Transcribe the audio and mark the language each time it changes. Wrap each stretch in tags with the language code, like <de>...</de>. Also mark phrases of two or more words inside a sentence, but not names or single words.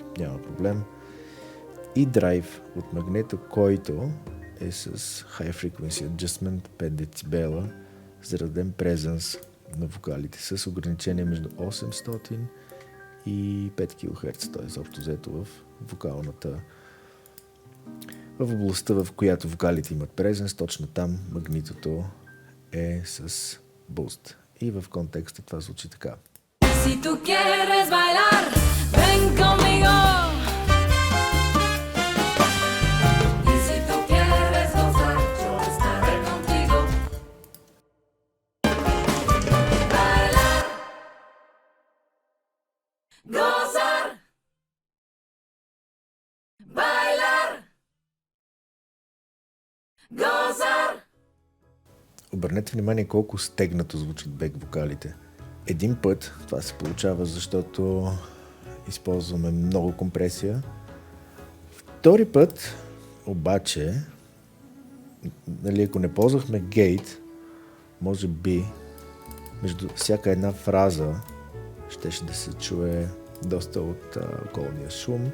<bg>Няма проблем. И драйв от магнето, който е с</bg> <en>High Frequency Adjustment</en> <bg>5 децибела, зараден презенс на вокалите с ограничение между 800 и 5 кГц, т.е. общо взето в вокалната в областта, в която вокалите имат презенс, точно там магнитото е с буст. И в контекста това звучи така.</bg> <es>Si tú quieres bailar, ven conmigo. Y si tú quieres gozar, yo estaré contigo. Bailar, gozar, bailar, gozar.</es> <bg>Обърнете внимание колко стегнато звучат бек вокалите. Един път това се получава, защото използваме много компресия. Втори път, обаче, нали, ако не ползвахме гейт, може би между всяка една фраза щеше да се чуе доста от околния шум.</bg>